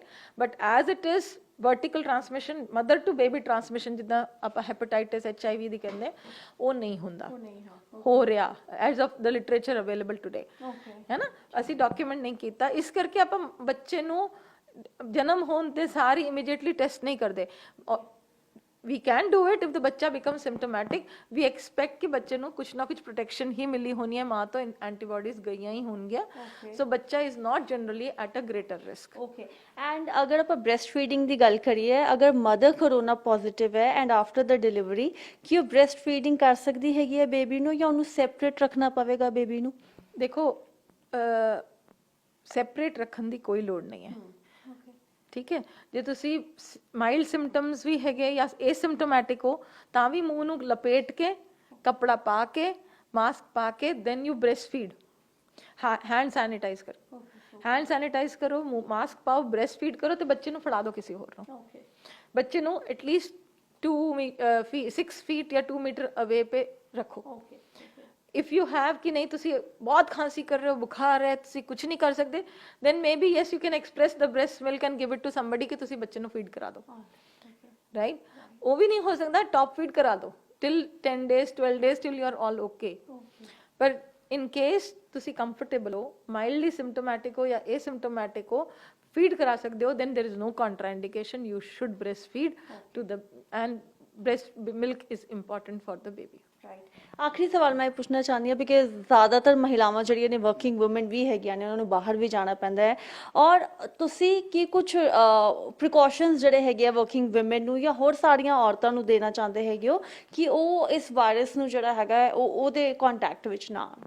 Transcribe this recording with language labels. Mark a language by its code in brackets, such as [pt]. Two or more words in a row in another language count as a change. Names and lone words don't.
[en] But as it is vertical transmission, mother to baby transmission, [pa] ਜਿੱਦਾਂ ਆਪਾਂ ਹੈਪੇਟਾਈਟਿਸ HIV ਦੀ ਕਹਿੰਦੇ, ਉਹ ਨਹੀਂ ਹੁੰਦਾ, ਹੋ ਰਿਹਾ [en] as of the literature available today, [pa] ਹੈ ਨਾ? ਅਸੀਂ ਡਾਕੂਮੈਂਟ ਨਹੀਂ ਕੀਤਾ, ਇਸ ਕਰਕੇ ਆਪਾਂ ਬੱਚੇ ਨੂੰ ਜਨਮ ਹੋਣ ਤੇ ਸਾਰੀ ਇਮੀਡੀਏਟਲੀ ਟੈਸਟ ਨਹੀਂ ਕਰਦੇ। [en] We can do it if the [pa] ਬੱਚਾ [en] becomes symptomatic, we expect [pa] ਕਿ ਬੱਚੇ ਨੂੰ ਕੁਛ ਨਾ ਕੁਛ ਪ੍ਰੋਟੈਕਸ਼ਨ ਹੀ ਮਿਲੀ ਹੋਣੀ ਹੈ, ਮਾਂ ਤੋਂ ਐਂਟੀਬਾਡੀਜ਼ ਗਈਆਂ ਹੀ ਹੋਣਗੀਆਂ, ਸੋ ਬੱਚਾ [en] is not generally at a greater risk। [pa] ਓਕੇ। ਐਂਡ ਅਗਰ ਆਪਾਂ [en] breast feeding [pa] ਦੀ ਗੱਲ ਕਰੀਏ, ਅਗਰ ਮਦਰ [en] corona positive [pa] ਹੈ [en] and after the delivery, [pa] ਕੀ ਉਹ [en] breast feeding [pa] ਕਰ ਸਕਦੀ ਹੈਗੀ ਹੈ ਬੇਬੀ ਨੂੰ, ਜਾਂ ਉਹਨੂੰ ਸੈਪਰੇਟ ਰੱਖਣਾ ਪਵੇਗਾ ਬੇਬੀ ਨੂੰ? ਦੇਖੋ, ਸੈਪਰੇਟ ਰੱਖਣ ਦੀ ਕੋਈ ਲੋੜ ਨਹੀਂ ਹੈ, ਠੀਕ ਹੈ? ਜੇ ਤੁਸੀਂ [en] mild symptoms [pa] ਵੀ ਹੈਗੇ ਜਾਂ ਏਸਿਮਟੋਮੈਟਿਕ ਹੋ, ਤਾਂ ਵੀ ਮੂੰਹ ਨੂੰ ਲਪੇਟ ਕੇ, ਕੱਪੜਾ ਪਾ ਕੇ, ਮਾਸਕ ਪਾ ਕੇ, [en] then you breast feed. hand sanitize [pa] ਕਰੋ, [en] hand sanitize [pa] ਕਰੋ, ਮਾਸਕ ਪਾਓ, [en] breast feed [pa] ਕਰੋ, ਤੇ ਬੱਚੇ ਨੂੰ ਫੜਾ ਦਿਓ ਕਿਸੇ ਹੋਰ ਨੂੰ। ਬੱਚੇ ਨੂੰ ਐਟਲੀਸਟ 6 ਫੀਟ ਜਾਂ 2 ਮੀਟਰ ਅਵੇ ਪੇ ਰੱਖੋ। [en] if you have [pa] ਕਿ ਨਹੀਂ ਤੁਸੀਂ ਬਹੁਤ ਖਾਂਸੀ ਕਰ ਰਹੇ ਹੋ, ਬੁਖਾਰ ਹੈ, ਤੁਸੀਂ ਕੁਝ ਨਹੀਂ ਕਰ ਸਕਦੇ, [en] then maybe yes you can express the breast milk and give it to somebody [pa] ਕਿ ਤੁਸੀਂ ਬੱਚੇ ਨੂੰ ਫੀਡ ਕਰਾ ਦਿਓ, [en] ਰਾਈਟ? [pa] ਉਹ ਵੀ ਨਹੀਂ ਹੋ ਸਕਦਾ, [en] top feed [pa] ਕਰਾ ਦਿਓ [en] till 10 days 12 days till you are all okay। [pa] ਪਰ [en] in case [pa] ਤੁਸੀਂ ਕੰਫਰਟੇਬਲ ਹੋ, [en] mildly symptomatic [pa] ਹੋ ਜਾਂ ਏਸਿਮਟੋਮੈਟਿਕ ਹੋ, ਫੀਡ ਕਰਾ ਸਕਦੇ ਹੋ, [en] then there is no contraindication, you should breastfeed to the, and breast milk is important for the baby। [pa] ਆਖਰੀ ਸਵਾਲ ਮੈਂ ਪੁੱਛਣਾ ਚਾਹੁੰਦੀ ਹਾਂ, ਬਿਕਾਜ਼ ਜ਼ਿਆਦਾਤਰ ਮਹਿਲਾਵਾਂ ਜਿਹੜੀਆਂ ਨੇ [en] working woman [pa] ਵੀ ਹੈਗੀਆਂ ਨੇ, ਉਹਨਾਂ ਨੂੰ ਬਾਹਰ ਵੀ ਜਾਣਾ ਪੈਂਦਾ ਹੈ, ਔਰ ਤੁਸੀਂ ਕੀ ਕੁਝ ਪ੍ਰੀਕਾਸ਼ਨਸ ਜਿਹੜੇ ਹੈਗੇ ਆ [en] working woman [pa] ਨੂੰ ਜਾਂ ਹੋਰ ਸਾਰੀਆਂ ਔਰਤਾਂ ਨੂੰ ਦੇਣਾ ਚਾਹੁੰਦੇ ਹੈਗੇ ਹੋ ਕਿ ਉਹ ਇਸ ਵਾਇਰਸ ਨੂੰ ਜਿਹੜਾ ਹੈਗਾ ਉਹਦੇ ਕੰਟੈਕਟ ਵਿੱਚ ਨਾ ਆਉਣ?